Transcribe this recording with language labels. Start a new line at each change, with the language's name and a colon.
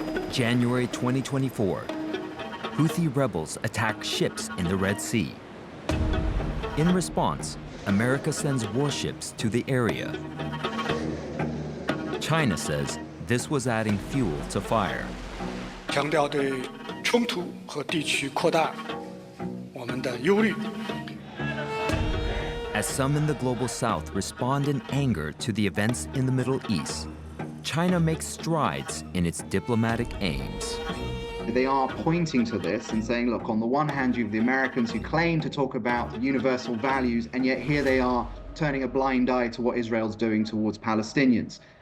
English: January 2024, Houthi rebels attack ships in the Red Sea. In response, America sends warships to the area. China says this was adding fuel to fire.
Chinese: 强调对冲突和地区扩大我们的忧虑。
English: As some in the global south respond in anger to the events in the Middle East, China makes strides in its diplomatic aims. They are pointing to this and saying, look, on the one hand, you have the Americans who claim to talk about universal values, and yet here they are turning a blind eye to what Israel's doing towards Palestinians.